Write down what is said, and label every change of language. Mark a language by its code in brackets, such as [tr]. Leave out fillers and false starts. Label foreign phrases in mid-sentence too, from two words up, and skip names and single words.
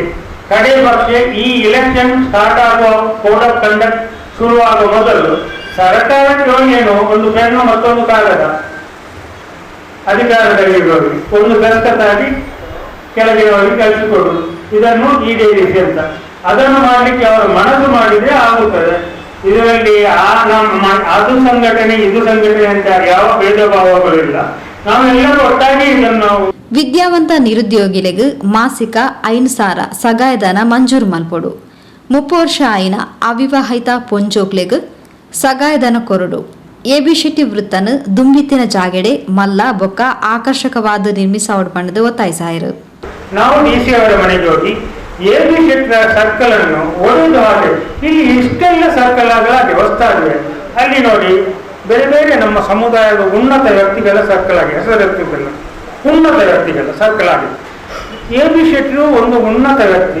[kn] ಕಡೆ ಪಕ್ಷ ಈ [en] election start [kn] ಆಗುವ [en] code of conduct [kn] ಶುರುವಾಗುವ ಮೊದಲು ಸರ್ಕಾರಕ್ಕೆ ಏನು ಒಂದು ಪೆನ್ನು ಮತ್ತೊಂದು ಕಾಗದ ಅಧಿಕಾರದಲ್ಲಿರುವವರಿಗೆ ಒಂದು ದಸ್ತತ್ತಾಗಿ ಕೆಳಗಿರುವವರಿಗೆ ಕಳಿಸಿಕೊಡುವುದು, ಇದನ್ನು ಈಡೇರಿಸಿ ಅಂತ. ಅದನ್ನು ಮಾಡಲಿಕ್ಕೆ ಅವರು ಮನಸ್ಸು ಮಾಡಿದ್ರೆ ಆಗುತ್ತದೆ. ಇದರಲ್ಲಿ ಅದು ಸಂಘಟನೆ ಇದು ಸಂಘಟನೆ ಅಂತ ಯಾವ ಭೇದ ಭಾವಗಳಿಲ್ಲ. ನಾವೆಲ್ಲರೂ ಒಟ್ಟಾಗಿ ಇದನ್ನು ನಾವು [tcy] ವಿದ್ಯಾವಂತ ನಿರುದ್ಯೋಗಿಲೆಗ್ ಮಾಸಿಕ 5,000 ಸಗಾಯಧನ ಮಂಜೂರು ಮಲ್ಪೊಡು. 30 ವರ್ಷ ಆಯಿನ ಅವಿವಾಹಿತ ಪೊಂಜೋಕ್ಲೆಗ್ ಸಗಾಯಧನ ಕೊರಡು. ಎಬಿ ಶೆಟ್ಟಿ ವೃತ್ತನು ದುಂಬಿತ್ತಿನ ಜಾಗೆಡೆ ಮಲ್ಲ ಬೊಕ್ಕ ಆಕರ್ಷಕವಾದ ನಿರ್ಮಿಸಾವಡ್ ಪಂಡದು ಒತ್ತಾಯಿಸಾಯಿರು. [kn] ನಾವು ಡಿಸಿ ಅವರ ಮನೆಗೆ ಹೋಗಿ ಎಬಿ ಶೆಟ್ಟಿ ಸರ್ಕಲ್ ಅನ್ನು ಒಡೆದು ಹಾಗೆ ಇಲ್ಲಿ ಇಷ್ಟೆಲ್ಲ ಸರ್ಕಲ್ ಆಗಲಾಗಿ ಹೊಸ್ತಾಗಿವೆ. ಅಲ್ಲಿ ನೋಡಿ ಬೇರೆ ಬೇರೆ ನಮ್ಮ ಸಮುದಾಯದ ಉನ್ನತ ವ್ಯಕ್ತಿಗಳ ಸರ್ಕಲ್ ಆಗಿದೆ, ಹೆಸರು ವ್ಯಕ್ತಿಗಳ ಉನ್ನತ ವ್ಯಕ್ತಿಗಳ ಸರ್ಕಲ್ ಆಗಿದೆ. ಎಬಿ ಶೆಟ್ಟಿರು ಒಂದು ಉನ್ನತ ವ್ಯಕ್ತಿ.